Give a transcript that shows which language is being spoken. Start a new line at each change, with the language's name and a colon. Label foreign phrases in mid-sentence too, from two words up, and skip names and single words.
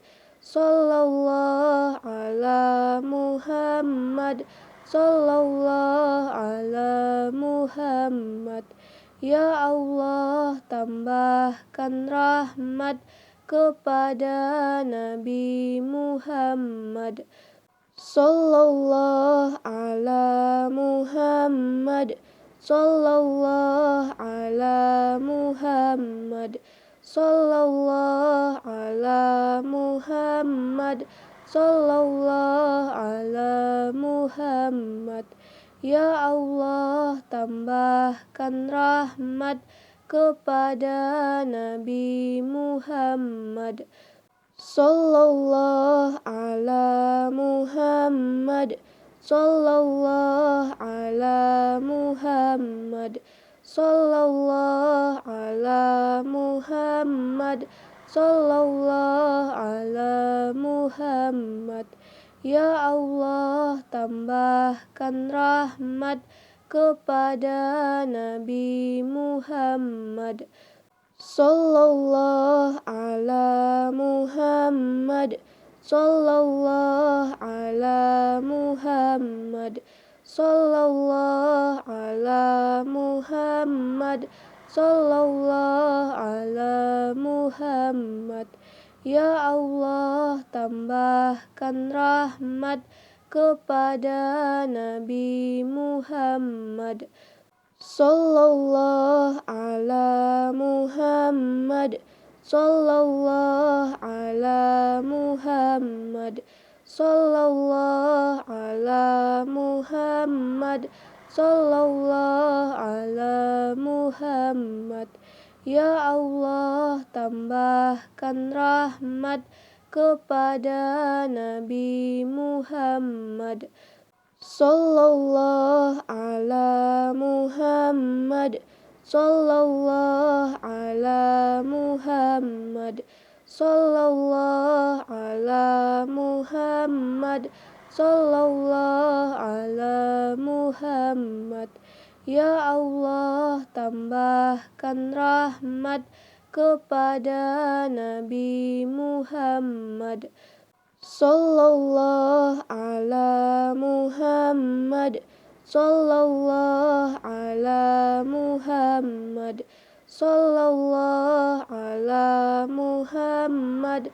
Arabic: صلى الله على محمد. صلى الله على محمد. يا الله,
Indonesian: tambahkan rahmat kepada Nabi Muhammad.
Arabic: صلى الله على محمد. صلى الله على محمد. صلى الله على محمد. صلى الله على محمد. يا الله,
Indonesian: tambahkan rahmat kepada Nabi Muhammad.
Arabic: صلى الله على محمد. صلى الله على محمد. صلى الله على محمد. صلى الله على محمد. يا الله,
Indonesian: tambahkan rahmat kepada Nabi Muhammad.
Arabic: صلى الله على محمد. صلى الله على محمد. صلى الله على محمد. صلى الله على محمد. يا الله,
Indonesian: tambahkan rahmat kepada Nabi Muhammad.
Arabic: صلى الله على محمد. صلى الله على محمد. صلى الله على محمد. صلى الله على محمد. يا الله,
Indonesian: tambahkan rahmat kepada Nabi Muhammad.
Arabic: صلى الله على محمد. صلى الله على محمد. صلى الله على محمد. صلى الله على محمد. يا الله,
Indonesian: tambahkan rahmat kepada Nabi Muhammad.
Arabic: صلى الله على محمد. صلى الله على محمد. صلى الله على محمد.